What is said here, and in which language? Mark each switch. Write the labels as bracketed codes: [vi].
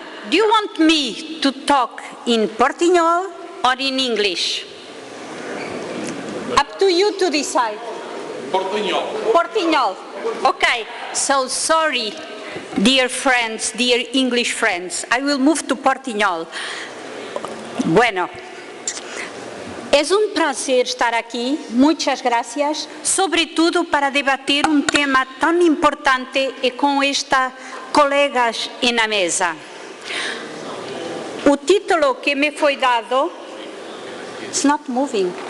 [en] Do you want me to talk in Portuñol or in English? Up to you to decide. Portuñol. Portuñol. Okay. So sorry, dear friends, dear English friends. I will move to Portuñol. Bueno. [es] Es un placer estar aquí, muchas gracias, [pt] sobretudo para debater um tema tão importante e com estas colegas na mesa. O título que me foi dado, [en] it's not moving.